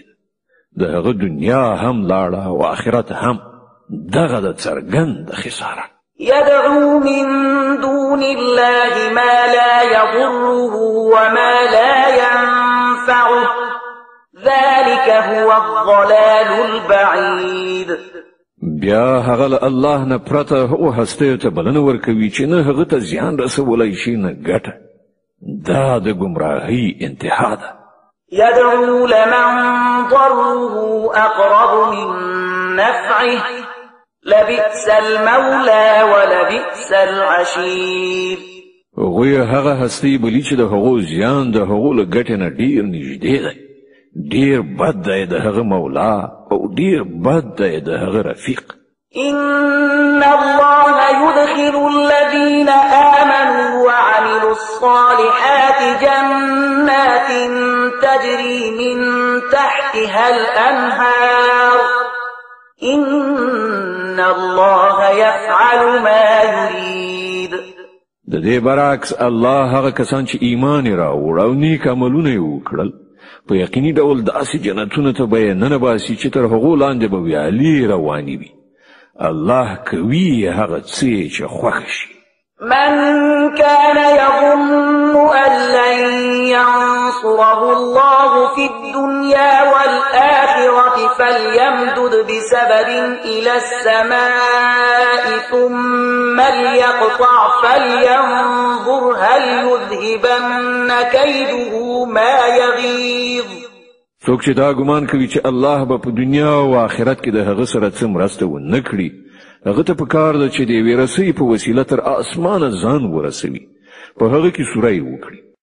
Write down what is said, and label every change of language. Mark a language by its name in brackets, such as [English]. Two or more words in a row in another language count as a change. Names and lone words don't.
[Pashto] د هغه دنیا هم لاړه او آخرت هم. دغه د څرګند خسارت. [Arabic] يدعو من دون الله ما لا يضره وما لا ينفعه ذلك هو الضلال البعيد. [Pashto] بیا هغه الله نه پرته هو هسته ته بلنه ورکوي چې نه هغه ته زیان رسولای شي نه ګټه. دا د گمراهۍ انتها ده. [Arabic] يدعو لمن ضره أقرب من نفعه لبئس المولى ولبئس العشير. [Pashto] غوی هغه هستی بلی چې د هغو زیان د هغو له ګټې نه ډیر نږدې دی. ډیر بد دی د هغه مولا او ډیر بد دی د هغه رفیق. [Arabic] إن الله يدخل الذين آمنوا وعملوا الصالحات جنات تجري من تحتها الأنهار إن الله يفعل ما يريد. [Pashto] د دې برعکس الله هغه کسان چې ایمان راوړ او نیک عملونه یې وکړل په یقیني ډول داسې جنتونو ته به یې ننباسي چې تر هغو لاندې به ویالې روانې وي. الله کوي هغه څه چې خوښ شي. [Arabic] من كان يظن أن لن ينصره الله في الدنيا والآخرة فليمدد بسبب إلى السماء ثم ليقطع فلينظر هل يذهبن كيده ما يغيظ. [Pashto] څوک چې دا ګمان کوي چې الله به په دنیا او آخرت کې د هغه سره څه مرسته ونه کړي هغه ته پکار ده چې د یوې رسۍ په وسیله تر اسمانه ځان ورسوي په هغه کې سوری وکړي